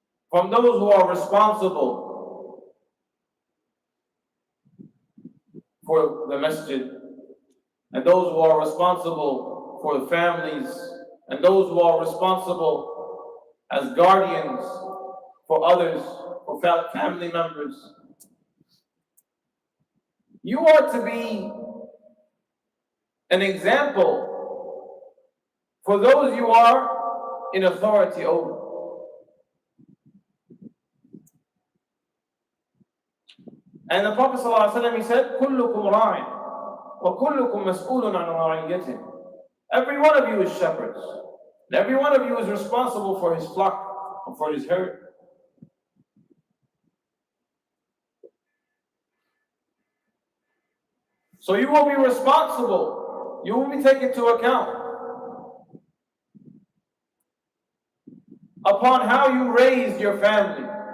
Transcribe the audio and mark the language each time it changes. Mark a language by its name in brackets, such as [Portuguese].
[English] From those who are responsible for the Masjid, and those who are responsible for the families, and those who are responsible as guardians for others, for family members. You are to be an example for those you are in authority over. And the Prophet ﷺ, he said, [Arabic] كُلُّكُمْ رَاعٍ وَكُلُّكُمْ مَسْئُولٌ عَنْ رَعِيَّتِهِ. [English] Every one of you is shepherds. And every one of you is responsible for his flock and for his herd. So you will be responsible. You will be taken into account upon how you raised your family.